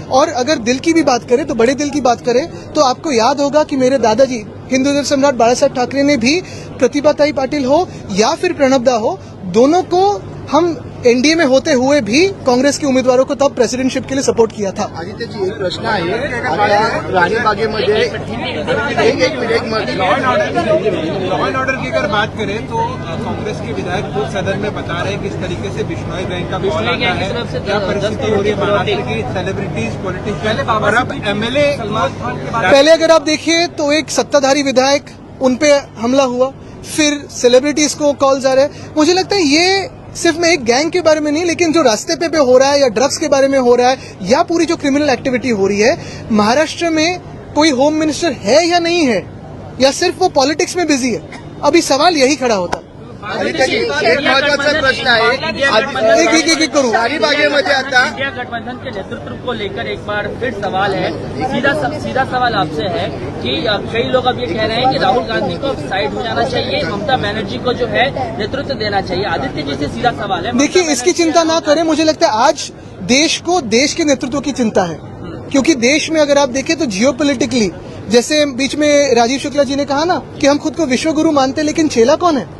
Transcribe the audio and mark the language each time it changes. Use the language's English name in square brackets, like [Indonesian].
[Hindi] और अगर दिल की भी बात करें तो बड़े दिल की बात करें तो आपको याद होगा कि मेरे दादाजी हिंदू सम्राट बाला साहब ठाकरे ने भी प्रतिभाताई पाटिल हो या फिर प्रणब दा हो, दोनों को हम एनडीए में होते हुए भी कांग्रेस के उम्मीदवारों को तब प्रेसिडेंटशिप के लिए सपोर्ट किया था. [Marathi] आदित्य जी, एक प्रश्न आहे. आता राणीबागेमध्ये एक मिनिट [Hindi] लॉ एंड ऑर्डर की अगर बात करें तो कांग्रेस के विधायक खुद सदन में बता रहे हैं किस तरीके से बिश्नोई बैंक का कॉल आता है, क्या परिस्थिति हो रही है महाराष्ट्र की, सेलिब्रिटीज, पॉलिटिशियन और अब एमएलए. पहले अगर आप देखिए तो एक सत्ताधारी विधायक, उन पे हमला हुआ, फिर सेलिब्रिटीज को कॉल्स आ रहे हैं. मुझे लगता है ये सिर्फ मैं एक गैंग के बारे में नहीं, लेकिन जो रास्ते पे हो रहा है या ड्रग्स के बारे में हो रहा है या पूरी जो क्रिमिनल एक्टिविटी हो रही है, महाराष्ट्र में कोई होम मिनिस्टर है या नहीं है, या सिर्फ वो पॉलिटिक्स में बिजी है, अभी सवाल यही खड़ा होता है. [Marathi] आदित्य जी, एक महत्वाचा प्रश्न आहे. एक करू. राणीबागेमध्ये आता [Hindi] इंडिया गठबंधन के नेतृत्व को लेकर एक बार फिर सवाल है. सीधा सवाल आपसे है कि कई लोग अब ये कह रहे हैं कि राहुल गांधी को साइड हो जाना चाहिए, ममता बनर्जी को जो है नेतृत्व देना चाहिए. आदित्य जी से सीधा सवाल है. देखिए, इसकी चिंता ना करें. मुझे लगता है आज देश को देश के नेतृत्व की चिंता है, क्योंकि देश में अगर आप देखें तो जियोपॉलिटिकली, जैसे बीच में राजीव शुक्ला जी ने कहा ना कि हम खुद को विश्वगुरु मानते, लेकिन चेला कौन है.